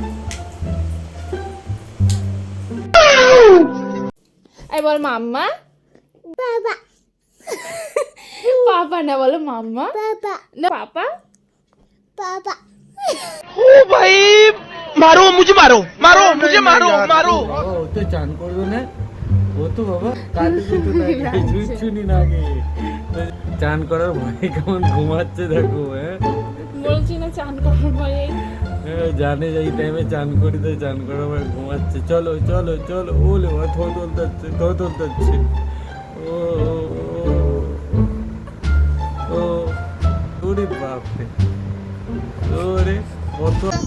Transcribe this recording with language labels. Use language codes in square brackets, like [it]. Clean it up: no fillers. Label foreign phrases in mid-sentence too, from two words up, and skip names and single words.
[hi] आई बोल मामा पापा पापा ना बोलो मामा पापा ना पापा पापा। ओ भाई मारो मुझे, मारो मारो मुझे, मारो मारो। [bn] তো চান করবে না ও তো বাবা কাঁদে তো না কিছুই না আগে চান করার ভয়ে কেমন ঘুমাচ্ছে দেখো। হ্যাঁ বলছি না চান করার ভয়ে জানে যে এই টাইমে চান করি তো চান করার ভয়ে ঘুমাচ্ছে। চলো চলো চলো ওলে থো তোলতাচ্ছে ও ও ওরে বাপরে ওরে কত।